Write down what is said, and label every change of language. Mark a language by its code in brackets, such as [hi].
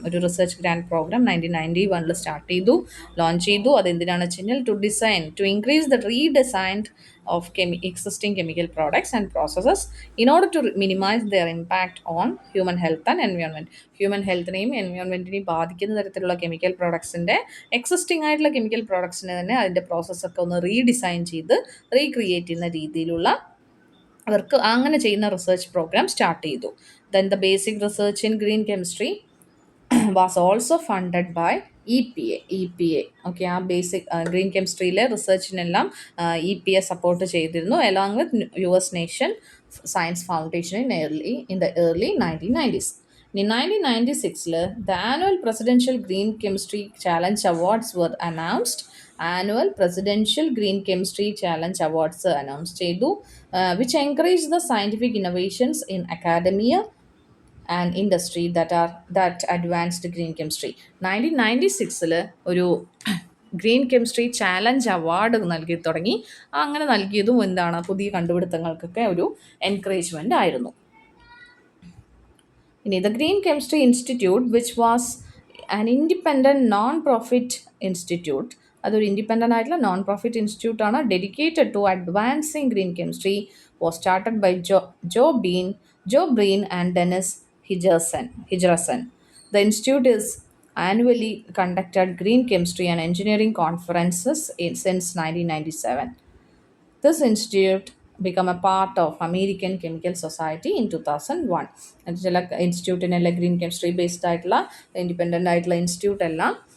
[ml] ഒരു research grand programme 1991 start ചെയ്തു, launch ചെയ്തു. അതെന്തിനാണെന്ന് വെച്ച് കഴിഞ്ഞാൽ [en] to increase the redesign of existing chemical products and processes in order to minimize their impact on human health and environment. [ml] Human ഹെൽത്തിനെയും എൻവയോൺമെൻറ്റിനെയും ബാധിക്കുന്ന തരത്തിലുള്ള chemical പ്രോഡക്ട്സിൻ്റെ existing ആയിട്ടുള്ള chemical പ്രോഡക്ട്സിനെ തന്നെ അതിൻ്റെ പ്രോസസ്സൊക്കെ ഒന്ന് റീഡിസൈൻ ചെയ്ത് റീക്രിയേറ്റ് ചെയ്യുന്ന രീതിയിലുള്ള അവർക്ക് അങ്ങനെ ചെയ്യുന്ന റിസർച്ച് പ്രോഗ്രാം സ്റ്റാർട്ട് ചെയ്തു. [en] Then the basic research in green chemistry was also funded by EPA. [ml] Okay, ആ ബേസിക് ഗ്രീൻ കെമിസ്ട്രിയിലെ റിസർച്ചിനെല്ലാം EPA സപ്പോർട്ട് ചെയ്തിരുന്നു [en] along with US Nation Science Foundation in the early 1990s. In 1996, the annual Presidential Green Chemistry Challenge Awards were announced. Annual Presidential Green Chemistry Challenge Awards announced ചെയ്തു, which encourage the scientific innovations in academia and industry that advanced green chemistry. [ml] 1996 ഒരു green chemistry challenge award നൽകി തുടങ്ങി. അങ്ങനെ നൽകിയതും എന്താണ്, പുതിയ കണ്ടുപിടുത്തങ്ങൾക്കൊക്കെ ഒരു encouragement ആയിരുന്നു. [en] ഇനി the green chemistry institute which was an independent non profit institute, [ml] അതൊരു ഇൻഡിപെൻഡൻ്റ് ആയിട്ടുള്ള non profit ഇൻസ്റ്റിറ്റ്യൂട്ടാണ്, [en] Dedicated to advancing green chemistry, was started by Joe Breen and Dennis Hjeresen. The institute is annually conducted green chemistry and engineering conferences since 1997. This institute become a part of American Chemical Society in 2001. [ml] ചില ഇൻസ്റ്റിറ്റ്യൂട്ടിനെല്ലാം green chemistry based ആയിട്ടുള്ള independent ആയിട്ടുള്ള institute എല്ലാം